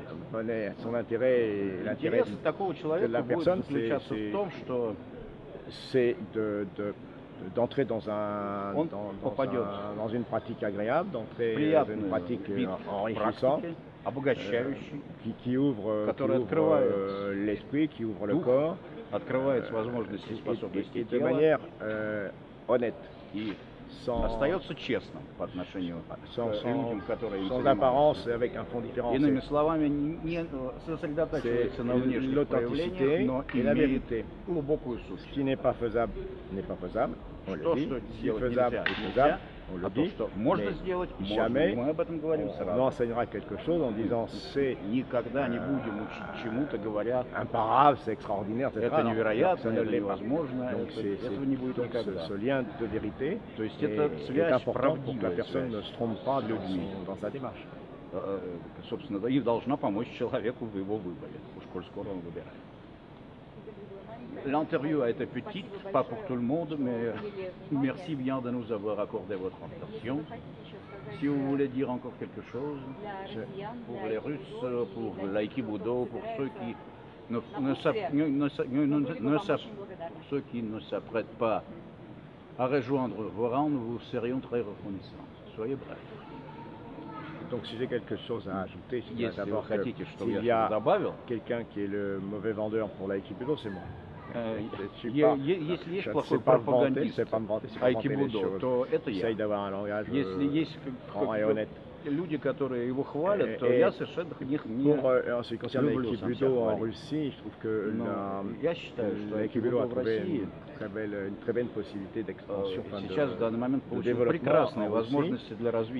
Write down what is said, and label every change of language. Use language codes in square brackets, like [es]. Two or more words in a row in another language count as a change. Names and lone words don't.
[fr] Son intérêt et l'intérêt de la personne, c'est d'entrer dans une pratique agréable, d'entrer dans une pratique enrichissante, qui ouvre l'esprit, qui ouvre le corps. Et de manière honnête. [ru] остается честным по отношению к людям, которые им [fr] sans apparence, avec un fond différent. [ru] Иными словами, не сосредотачивается на внешних проявлениях, но имеет глубокую суть. [fr] Ce qui n'est pas faisable n'est pas faisable. On le dit. Ce qui est faisable est faisable. On le dit. [ru] Можно сделать, [fr] jamais [ru] мы об этом говорим сразу. [fr] On enseignera quelque chose en disant c'est [ru] никогда не будем учить чему-то, говоря [fr] imparable, c'est extraordinaire, etc. [ru] Это невероятно, это невозможно, этого не будет никогда. [fr] Ce lien de vérité est important pour que la personne ne se trompe pas dans sa démarche. [ru] Собственно, и должна помочь человеку в его выборе, коль скоро он выбирает. [fr] L'interview a été petite, pas pour tout le monde, mais merci bien de nous avoir accordé votre attention. Si vous voulez dire encore quelque chose, pour les Russes, pour l'aïkibudo, pour ceux qui ne s'apprêtent pas à rejoindre vos rangs, nous vous serions très reconnaissants. Soyez brefs. Donc si j'ai quelque chose à ajouter, c'est d'abord s'il y a quelqu'un qui est le mauvais vendeur pour l'aïkibudo, c'est moi. [ru] Если есть плохой пропагандист айкибудо, то это я. Если есть люди, которые его хвалят, то я совершенно их не люблю сам себя хвалить. Я считаю, что айкибудо в России сейчас в данный момент получил прекрасные возможности для развития.